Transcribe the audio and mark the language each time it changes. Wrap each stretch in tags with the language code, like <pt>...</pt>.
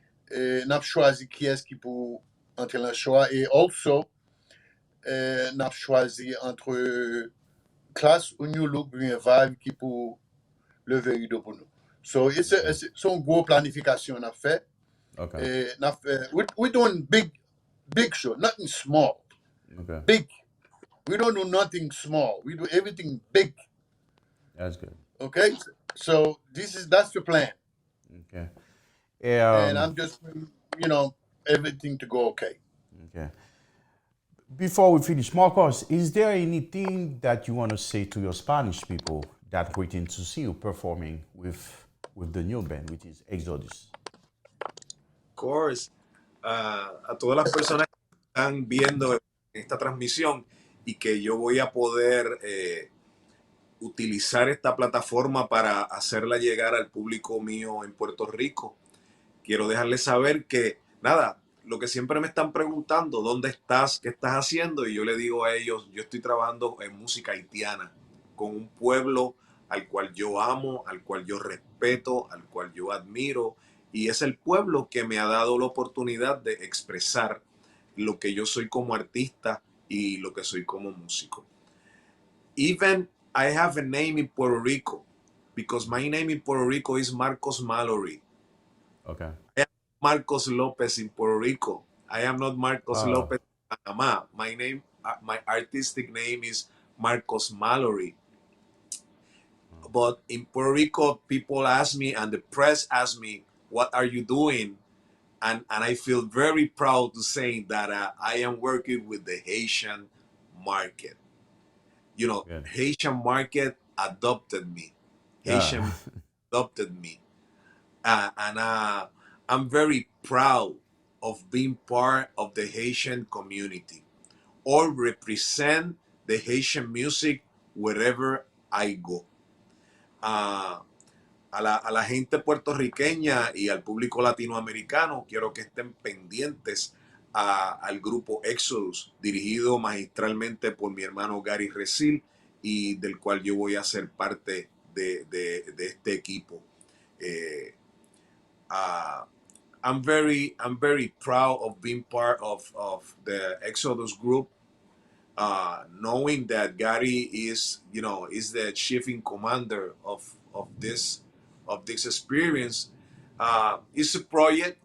<fr>Nous avons choisi qui est-ce qui peut entrer dans le choix et also nous avons choisi entre classe ou New Look ou bien Vibe qui peut lever rideau pour nous. So c'est une grosse planification qu'on a fait.</fr> <en>Okay. We're doing big show, nothing small. Okay. Big. We don't do nothing small. We do everything big. That's good. Okay, so that's the plan, Okay. and Um, I'm just everything to go okay. okay. Before we finish, Marcos, is there anything that you want to say to your Spanish people that waiting to see you performing with the new band, which is Exodus? Of course,</en> <es>a todas las personas que están viendo esta transmisión y que yo voy a poder utilizar esta plataforma para hacerla llegar al público mío en Puerto Rico. Quiero dejarles saber que, nada, lo que siempre me están preguntando, ¿dónde estás? ¿Qué estás haciendo? Y yo le digo a ellos, yo estoy trabajando en música haitiana, con un pueblo al cual yo amo, al cual yo respeto, al cual yo admiro, y es el pueblo que me ha dado la oportunidad de expresar lo que yo soy como artista y lo que soy como músico.</es> <en>Even I have a name in Puerto Rico, because my name in Puerto Rico is Marcos Mallory. Okay. I am Marcos Lopez in Puerto Rico. I am not Marcos Oh, Lopez in Panama. My name, my artistic name is Marcos Mallory. But in Puerto Rico, people ask me and the press ask me, "What are you doing?" And I feel very proud to say that I am working with the Haitian market. You know, good. Haitian market adopted me. Yeah. Haitian adopted me. And I'm very proud of being part of the Haitian community or represent the Haitian music wherever I go.</en> <es>Uh, a la gente puertorriqueña y al público latinoamericano, quiero que estén pendientes al grupo Exodus, dirigido magistralmente por mi hermano Gary Rezil y del cual yo voy a ser parte de este equipo.</es> <en>Eh, uh, I'm very proud of being part of the Exodus group, knowing that Gary is, you know, is the chief in commander of this experience. It's a project.</en>